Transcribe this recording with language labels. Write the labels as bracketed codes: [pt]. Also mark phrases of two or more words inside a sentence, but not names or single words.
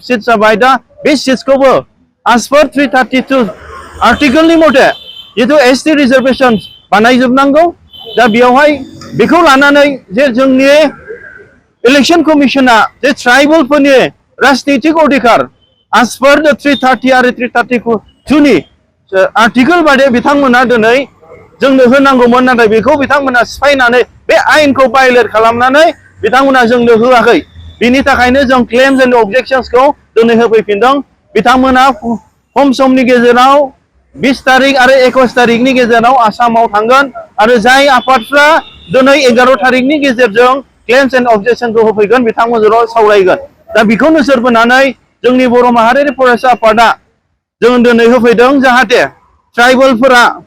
[brx] सिट जाबाय दा बे सिट्सखौबो [en] as per [brx] 332 आर्टिकलनि मथे जितु [en] ST reservation [brx] बानायजोबनांगौ दा बेयावहाय बेखौ लानानै जे जोंनि [en] election commission [brx] जे ट्राइबेलफोरनि राजनितिक अधिकार [en] as per the [brx] 330 आरो 332 नि आर्टिकल बादे बिथांमोना दिनै जोंनो होनांगौमोन नाथाय बेखौ बिथांमोना सिफायनानै बे आयेनखौ भायलेट खालामनानै बिथांमोना जोंनो होआखै बिनि थाखायनो जों [en] claims and objections [brx] दिनै होफैफिनदों बिथांमोना खम समनि गेजेराव 20 तारिख आरो 21 तारिखनि गेजेराव आसामाव थांगोन आरो जाय आफादफ्रा दिनै 11 तारिखनि गेजेरजों [en] claims and objection [brx] होफैगोन बिथांमोनजों सावरायगोन दा बेखौ नोजोर बोनानै जोंनि बर' माहारियारि फरायसा आफादा जों दिनै होफैदों जाहाथे ट्राइबेलफोरा